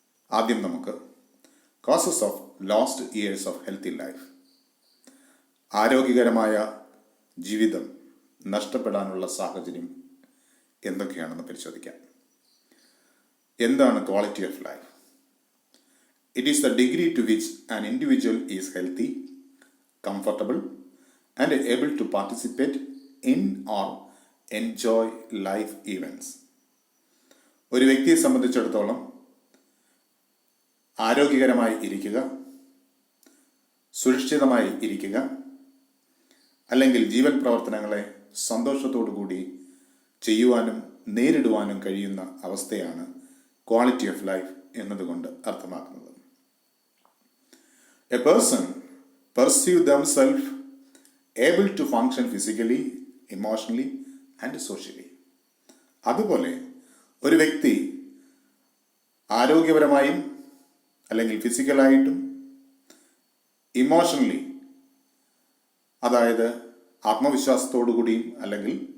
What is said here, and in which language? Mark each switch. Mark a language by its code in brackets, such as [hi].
[ml] ആദ്യം നമുക്ക് [en] causes of lost years of healthy life, [ml] ആരോഗ്യകരമായ ജീവിതം നഷ്ടപ്പെടാനുള്ള സാഹചര്യം എന്തൊക്കെയാണെന്ന് പരിശോധിക്കാം. എന്താണ് [en] Quality of life? It is the degree to which an individual is healthy, comfortable, and able to participate in or enjoy life events. [ml] ഒരു വ്യക്തിയെ സംബന്ധിച്ചിടത്തോളം ആരോഗ്യകരമായി ഇരിക്കുക, സുരക്ഷിതമായി ഇരിക്കുക, അല്ലെങ്കിൽ ജീവൻ പ്രവർത്തനങ്ങളെ സന്തോഷത്തോടു കൂടി ചെയ്യുവാനും നേരിടുവാനും കഴിയുന്ന അവസ്ഥയാണ് ക്വാളിറ്റി ഓഫ് ലൈഫ് എന്നതുകൊണ്ട് അർത്ഥമാക്കുന്നത്. [en] A person perceive themselves able to function physically, emotionally and socially. [ml] അതുപോലെ ഒരു വ്യക്തി ആരോഗ്യപരമായും അല്ലെങ്കിൽ ഫിസിക്കലായിട്ടും ഇമോഷണലി, അതായത് ആത്മവിശ്വാസത്തോടു കൂടിയും അല്ലെങ്കിൽ